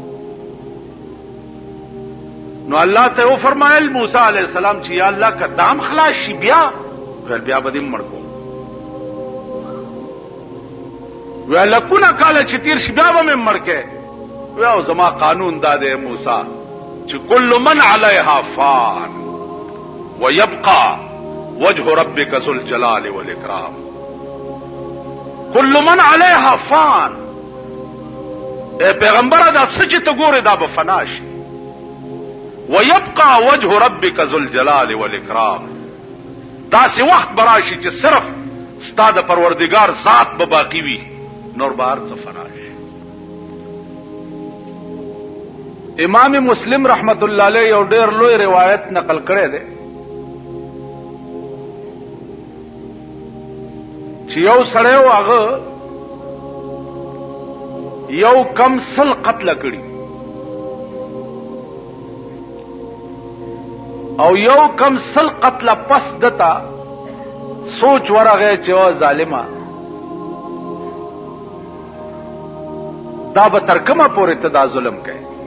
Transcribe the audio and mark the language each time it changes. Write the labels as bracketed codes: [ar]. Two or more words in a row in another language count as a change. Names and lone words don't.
[ps] نو الله ته وفرمایل موسی علیہ السلام چې یا الله که دام خلاص شي بیا بیا به دې مړ کوم. وی لکونه کاله چې تیر شي بیا به مې مړ کې. وی او زما قانون دا دی موسی چې [ar] کل من علیها فان ويبقى وجه ربك ذو الجلال والاکرام. کل من علیها فان. [ps] اے پیغمبر دا سچ ته ګوره دا به فنا شي. [ar] ويبقى وجه ربك ذو الجلال والاکرام. [ps] دا سی وخت براشي چې صرف ستا د پروردگار ذات به باقی وي، نور بهر څه فنا شي. امام مسلم رحمت الله علیه یو ډیر لوی روایت نقل کړی دی چې یو سړی و هغه یو کم 100 قتل کړي او یو کم 100 قتل پس دتا سوچ ورغه چې او ظالما دا به ترکمه پورې ته دا ظلم کوي.